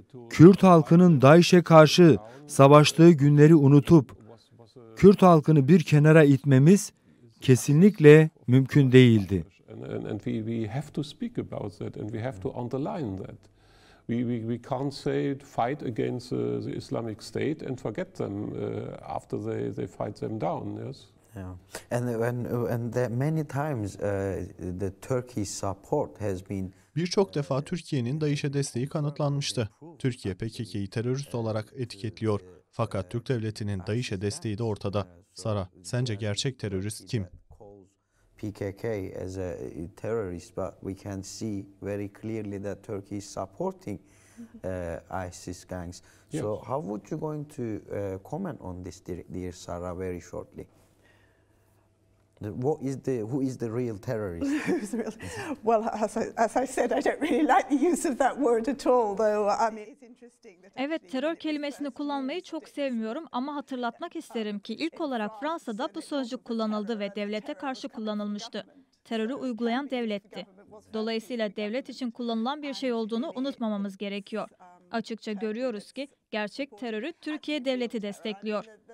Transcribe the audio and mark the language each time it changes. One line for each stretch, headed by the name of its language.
Turkish: Kürt halkının DAEŞ'e karşı savaştığı günleri unutup Kürt halkını bir kenara itmemiz kesinlikle mümkün değildi.
English: and we have to speak about that, and we have to underline that. We can't say fight against the Islamic State and forget them after they fight them down. Yes. Yeah, and many times the Turkish support has been.
Turkish: Birçok defa Türkiye'nin DAEŞ'e desteği kanıtlanmıştı. Türkiye PKK'yı terörist olarak etiketliyor. Fakat Türk devletinin DAEŞ'e desteği de ortada. Sara, sence gerçek terörist kim?
English: PKK as a terrorist, but we can see very clearly that Turkey is supporting ISIS gangs. Yes. So how would you going to comment on this, dear Sarah, very shortly? Who is the real terrorist? Well, as I said, I don't really like the use of that word at all, though. I mean, it's interesting that.
Turkish: Evet, terör kelimesini kullanmayı çok sevmiyorum ama hatırlatmak isterim ki ilk olarak Fransa'da bu sözcük kullanıldı ve devlete karşı kullanılmıştı. Terörü uygulayan devletti. Dolayısıyla devlet için kullanılan bir şey olduğunu unutmamamız gerekiyor. Açıkça görüyoruz ki gerçek terörü Türkiye devleti destekliyor.